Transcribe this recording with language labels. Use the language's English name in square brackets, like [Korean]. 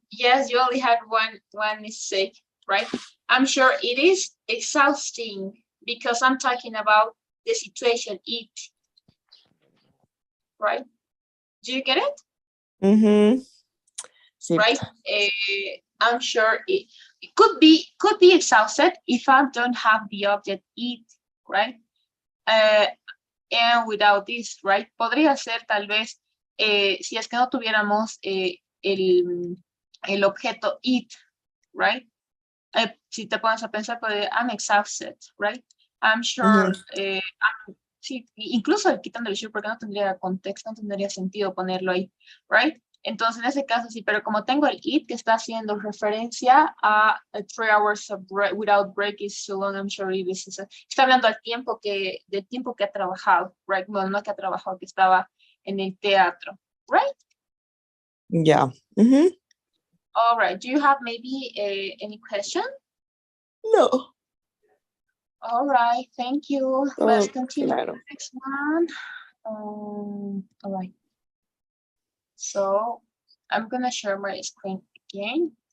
[English] Yes, you only had one mistake, right? I'm sure it is exhausting because I'm talking about the situation, it, right? Do you get it? [Spanish] Sí. [English] Right? I'm sure it could be exhausted if I don't have the object it, right? And without this, right? [Spanish] Podría ser tal vez si es que no tuviéramos el objeto it, right? Si te pones a pensar, pues, [English] I'm exhausted, right? I'm sure, [Spanish] sí, incluso quitando el sure porque no tendría contexto, no tendría sentido ponerlo ahí, right? Entonces, en ese caso sí, pero como tengo el it que está haciendo referencia a [English] 3 hours of break, without break is so long, I'm sure it is, [Spanish] está hablando del tiempo que ha trabajado, right? Bueno, no que ha trabajado, que estaba en el teatro, right? [English] Yeah. All right, do you have maybe any question? No. All right, thank you. Let's continue [Spanish] claro. [English] with the next one. All right. So I'm gonna share my screen again.